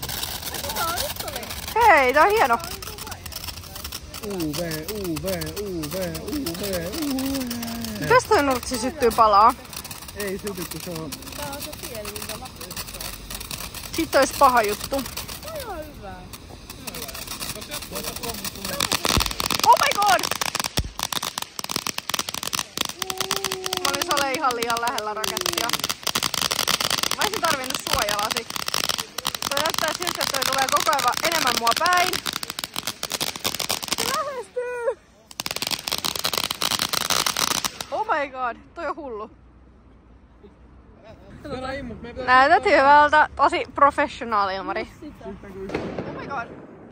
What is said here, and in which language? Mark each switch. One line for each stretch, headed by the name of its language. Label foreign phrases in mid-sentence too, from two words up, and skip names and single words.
Finnish: Hei, tää on hieno. UV. Mitäs toi nurtsi syttyy palaa? Ei syty, kun se on. Sitten ois paha juttu.
English: Oh my god!
Finnish: Mä olin Sale ihan liian lähellä rakettia. Mä olisin tarvinnut suojalasi. Toi näyttää siltä, että toi tulee koko ajan enemmän mua päin. Se lähestyy!
English: Oh my god,
Finnish: toi on hullu. Näytät hyvältä, tosi professionaali Ilmari.
English: Oh my god.